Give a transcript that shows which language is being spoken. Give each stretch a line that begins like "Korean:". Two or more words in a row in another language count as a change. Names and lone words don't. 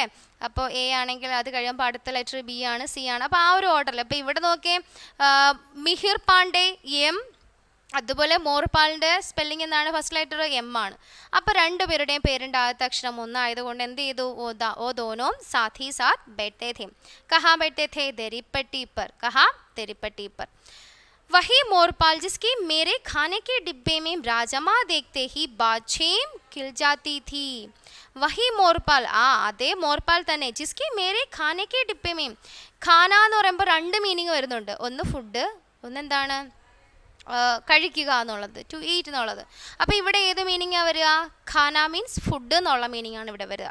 Malayalam: അപ്പോൾ A ആണെങ്കിൽ അത് കഴിയുമ്പോൾ അടുത്ത ലെറ്റർ B ആണ്, C ആണ്. അപ്പോൾ ആ ഒരു ഓർഡറിൽ. അപ്പോൾ ഇവിടെ നോക്കിയേ, മിഹിർ പാണ്ഡെ M, അതുപോലെ മോർപാലിൻ്റെ സ്പെല്ലിംഗ് എന്താണ്?
English: first letter
Malayalam: എം ആണ്. അപ്പോൾ രണ്ടുപേരുടെയും പേരിൻ്റെ ആദ്യത്തെ അക്ഷരം ഒന്നായതുകൊണ്ട് എന്ത് ചെയ്തു?
Hindi: वो दोनों साथ ही साथ बैठे थे. कहाँ बैठे थे? दरीपट्टी पर. कहाँ? दरीपट्टी पर. वही मोरपाल जिसकी मेरे खाने के डिब्बे में राजमा देखते ही बाछेम खिल जाती थी.
Malayalam: വഹി മോർപാൽ, അതേ മോർപാൽ തന്നെ.
Hindi: जिसकी मेरे खाने के डिब्बे में.
Malayalam: ഖാന എന്ന് പറയുമ്പോൾ രണ്ട് മീനിങ് വരുന്നുണ്ട്. ഒന്ന് ഫുഡ്, ഒന്നെന്താണ്? കഴിക്കുക എന്നുള്ളത്,
English: to eat
Malayalam: എന്നുള്ളത്. അപ്പോൾ ഇവിടെ ഏത് മീനിങ്ങാണ് വരിക? ഖാന
English: means food
Malayalam: എന്നുള്ള മീനിങ് ആണ് ഇവിടെ വരിക.